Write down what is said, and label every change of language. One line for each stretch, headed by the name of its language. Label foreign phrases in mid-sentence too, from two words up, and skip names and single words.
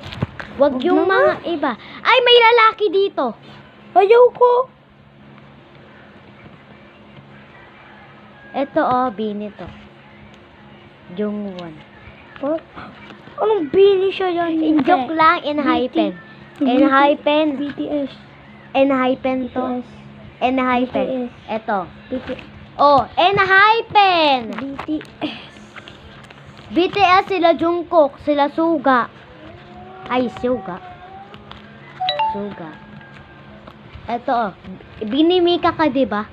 Filipino: Wag Wag yung na mga iba. Ay, may lalaki dito. Ayaw ko. Ito, oh, Bini to. Jungwon. Oh, anong Bini siya yan? In joke lang, in hypen. In hypen. BTS. In hypen to. BTS. In hypen. BTS. Ito. BTS. Oh, in hypen. BTS. BTS sila Jungkook, sila Suga. Ay, Suga. Suga. Ito, oh. Binimika ka, diba?